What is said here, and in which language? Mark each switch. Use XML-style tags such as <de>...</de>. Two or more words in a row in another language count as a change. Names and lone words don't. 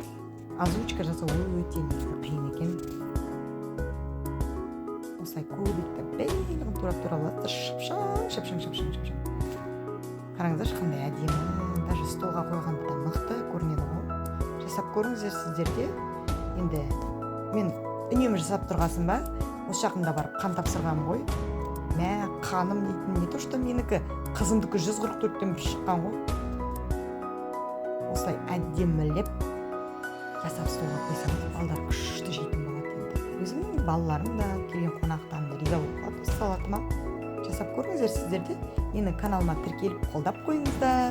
<kk>Озвучка жасау өте қиын екен. Осылай көбіктеп бәрін турап аласыздар. Шапшаң. Қараңыздаршы, қандай әдемі. Даже столға қойғанда мықты көрінеді ғой. Жасап көріңіздер сіздерде. Енді мен үнемі жасап тұрғасын ба? Осы жақында барып қан тапсырғам ғой. Мә, қаным дейтін</kk> <ru>не то, что</ru> <kk>менікі қызымдікі 144-тен бір шыққан ғой. Осылай әдемілеп жасап столға қойсаңыз, балалар күшті жейтін болады енді. Өзімнің балаларым да, келген қонақтарым да риза болып қалады салатыма. Жасап көріңіздер сіздерде. Менің каналыма тіркеліп қолдап қойыңыздар.</kk>